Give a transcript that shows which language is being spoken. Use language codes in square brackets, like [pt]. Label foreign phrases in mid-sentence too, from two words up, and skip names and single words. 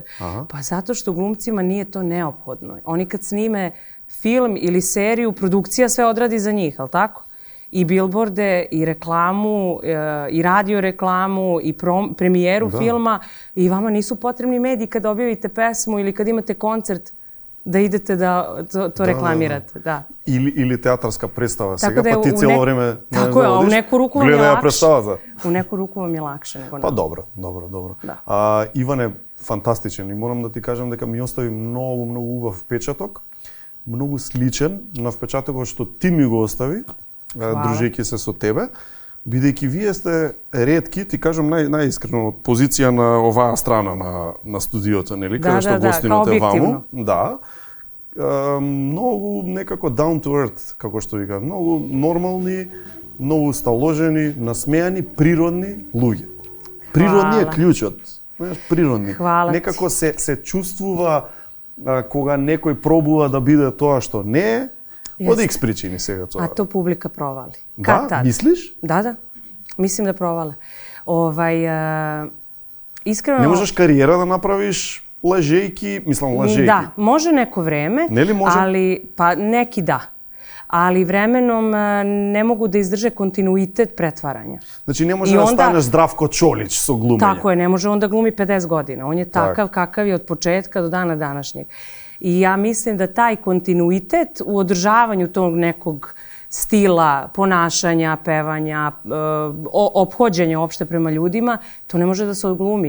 [sr] Pa zato što glumcima nije to neophodno. Oni kad snime film ili seriju, produkcija sve odradi za njih, ali tako? I bilborde, i reklamu, i radio reklamu, i premijeru filma. I vama nisu potrebni mediji kad objavite pesmu ili kad imate koncert da idete da to reklamirate. Da. [mk] Или театарска представа. Сега па ти цело време [sr] Tako je, a u neku ruku vam je [mk] гледаја [sr] lakše. [mk] представата. [sr] U neku ruku vam je lakše nego [mk] Па [sr] nam. [mk] добро. Да. Иван е фантастичен и морам да ти кажам дека ми остави многу убав впечаток, многу сличен на впечатокот што ти ми го остави, дружејќи се со тебе, бидејќи вие сте ретки, ти кажам најискрено, од позиција на оваа страна на студиото, нели, каде што гостиното е ваму. Да. Многу некако [en] down to earth, [mk] како што вика, многу нормални, многу сталожени, насмејани, природни луѓе. Природни е клjučот. Знаеш, природни. Некако се чувствува кога некој пробува да биде тоа што не е, од X причини сега тоа. [sr] A to publika provali. [mk] Да, мислиш? [sr] Da. Mislim da provale. Iskreno... [mk] Не можеш кариера да направиш лажејки, мислам лажејки. [sr] Da, može neko vreme, [mk] Нели може? [sr] ali, pa neki da. Ali vremenom ne mogu da izdrže kontinuitet pretvaranja. [mk] Значи не може да станеш Здравко Чолич со глумење. [sr] Tako je, ne može on da glumi 50 godina. On je takav kakav je od početka do dana današnjeg. I ja mislim da taj kontinuitet u održavanju tog nekog stila, ponašanja, pevanja, ophođenja uopšte prema ljudima, to ne može da se odglumi.